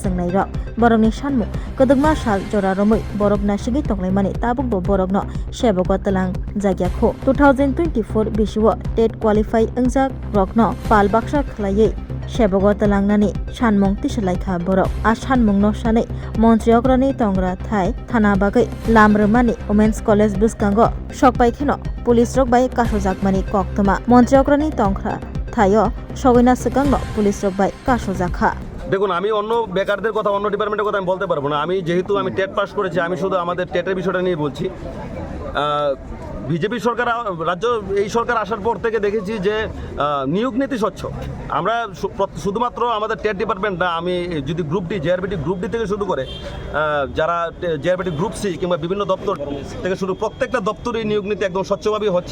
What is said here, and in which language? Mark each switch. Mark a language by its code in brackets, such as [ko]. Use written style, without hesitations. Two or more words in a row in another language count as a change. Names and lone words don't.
[trp] yangnai rok borokni sanmu kodogma sal jora romoi borok nasigi tonglaimani tabuk bo borokno seboko talang jagyakho 2024 biswo TET qualify yangjak rokno pal baksa khlaiye seboko talangnani sanmung tisalaikha borok a sanmungno sanai Montri okrani tongra thai thana bagai lamrmani [en] women's college [trp] buskango sokpai kheno police rok bai kasojakmani koktoma Montri okrani tongkhra thaio sogina sikangno police rok bai kasojakha। [bn] দেখুন, আমি অন্য বেকারদের কথা, অন্য ডিপার্টমেন্টের কথা আমি বলতে পারবো না। আমি যেহেতু টেট পাস করেছি, আমি শুধু আমাদের টেটের বিষয়টা নিয়ে বলছি। বিজেপি সরকার, রাজ্য এই সরকার আসার পর থেকে দেখেছি যে নিয়োগ নীতি স্বচ্ছ। আমরা শুধুমাত্র আমাদের [en] TET department [bn] না, আমি যদি [en] Group D, JRBT Group D [bn] থেকে শুরু করে যারা [en] JRBT Group C [bn] কিংবা বিভিন্ন দপ্তর থেকে শুরু, প্রত্যেকটা দপ্তরেই নিয়োগ নীতি একদম স্বচ্ছভাবেই হচ্ছে।